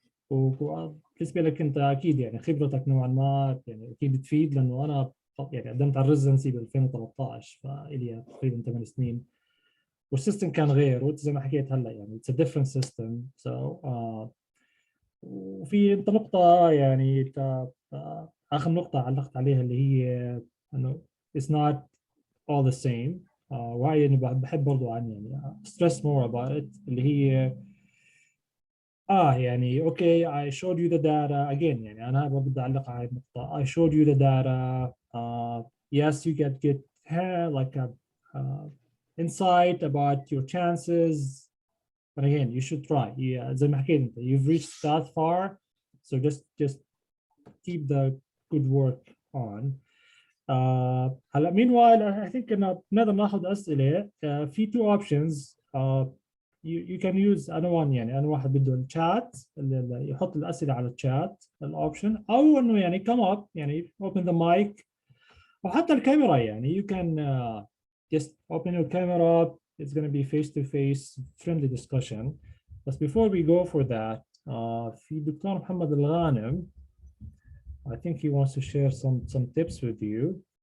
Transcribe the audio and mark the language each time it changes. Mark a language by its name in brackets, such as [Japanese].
[Arabic] وبالنسبه لك انت اكيد يعني خبرتك نوعا ما يعني اكيد تفيد، لانه انا يعني قدمت على الريزنسي ب 2013، فالي تقريبا 8 سنين، والسيستم كان غير، وانت زي ما حكيت هلا يعني [English] it's a different system. So [Arabic] وفي انت نقطة يعني آخر نقطة علقت عليها اللي هي انه [English] it's not all the same. [Arabic] وهي يعني بحب برضو عن يعني [English] stress more about it، [Arabic] اللي هي يعني اوكي [English] I showed you the data again. [Arabic] يعني انا بدي اعلق على النقطة [English] I showed you the data. Yes, you get like a insight about your chances, but again you should try. [Arabic] زي ما حكيت انت [English] you've reached that far, so just keep the good work on. [Arabic] هلا [English] meanwhile I think [Arabic] انه نقدر ناخذ اسئله. في [English] two options. you can use [Arabic] انا يعني واحد بده الشات اللي يحط الاسئله على الشات الاوبشن، او انه يعني [English] come up [Arabic] يعني [English] open the mic، [Arabic] او حتى الكاميرا يعني [English] you can just open your camera. It's going to be face-to-face friendly discussion. But before we go for that, في دكتور محمد الغانم, I think he wants to share some tips with you.